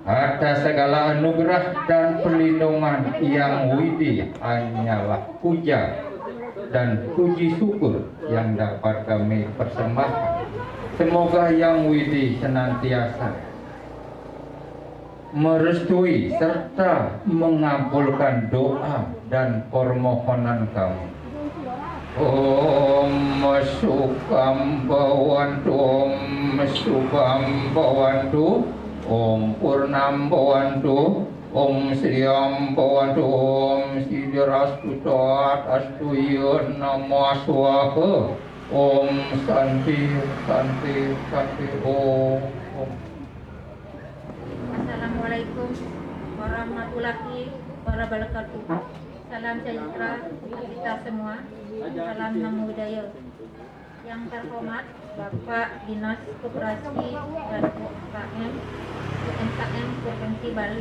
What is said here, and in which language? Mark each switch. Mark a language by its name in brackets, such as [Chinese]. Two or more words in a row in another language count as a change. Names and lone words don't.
[Indonesian] Atas segala anugerah dan perlindungan yang widi hanyalah puja dan puji syukur yang dapat kami persembahkan. Semoga yang widi senantiasa merestui serta mengabulkan doa dan permohonan kami. [Sanskrit] ॐ सुखं भवन्तु, ॐ शुभं भवन्तु, ॐ पूर्णं भवन्तु, ॐ श्रियं भवन्तु, ॐ सिद्धिरस्तु अस्तु युन् नमो स्वाहा, ॐ शान्ति शान्ति शान्ति ॐ. [Arabic] السلام عليكم ورحمة الله وبركاته. [Indonesian] Salam sejahtera untuk kita semua. Salam [Pali] Namo Buddhaya. [Indonesian] Yang terhormat Bapak Dinas Koperasi dan UMKM Provinsi Bali.